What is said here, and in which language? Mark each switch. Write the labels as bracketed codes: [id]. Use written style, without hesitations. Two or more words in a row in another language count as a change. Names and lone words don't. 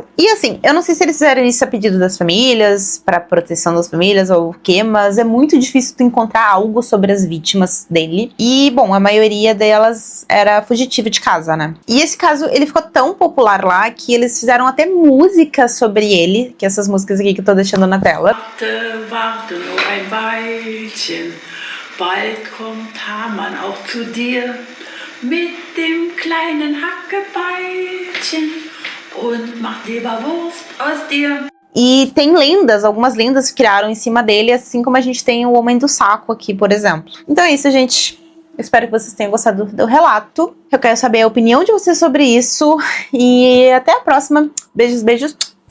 [pt] E, assim, eu não sei se eles fizeram isso a pedido das famílias, para proteção das famílias ou o quê, mas é muito difícil tu encontrar algo sobre as vítimas dele. E, bom, a maioria delas era fugitiva de casa, né? E esse caso, ele ficou tão popular lá que eles fizeram até músicas sobre ele, que essas músicas aqui que eu tô deixando na tela. [de] Warte nur ein Weilchen, bald kommt Hamann auch zu dir, mit dem kleinen Hackebeilchen und macht Leberwurst aus dir. [pt] E tem lendas, algumas lendas que criaram em cima dele, assim como a gente tem o Homem do Saco aqui, por exemplo. Então é isso, gente. Espero que vocês tenham gostado do relato. Eu quero saber a opinião de vocês sobre isso. E até a próxima. Beijos, beijos.